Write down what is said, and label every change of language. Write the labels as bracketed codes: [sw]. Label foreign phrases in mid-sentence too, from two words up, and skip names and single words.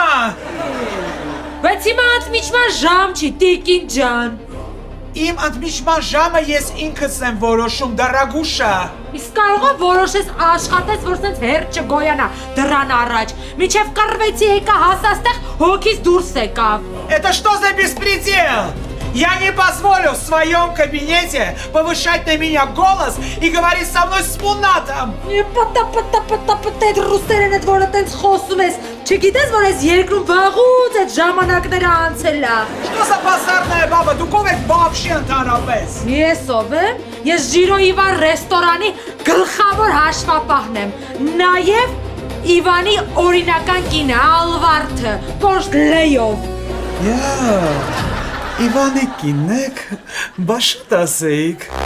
[hy] Բայց հիմա ընդմիջման ժամ չի, տիկին ջան։ Իմ ընդմիջման ժամը ես ինքս եմ որոշում, դարագուշա։ Իսկ կարող է որոշես աշխատես, որ սենց հերթ չգոյանա դրան առաջ։ Միջև կռվեցի եկա հասաստեղ հոգիս դուրս եկավ։ [ru] Это что за беспредел? Я не позволю в своем кабинете повышать на меня голос и говорить со мной с мунатом. [hy] Պտա ռուսերեն այդ որը տենց խոսում ես։ Չգիտես, որ ես երկրում վաղուց այդ ժամանակները անցել է։ [ru] Что за базарная баба? [hy] Դուքով եք вообще ընդհանրապես։ Ես ով եմ։ Ես Ժիրոյիվա ռեստորանի գլխավոր հաշվապահն եմ։ Նաև Իվանի օրինական կինը Ալվարդը, կոշտ Լեյով։ Իվանի կինեք, բաշտ ասեիք։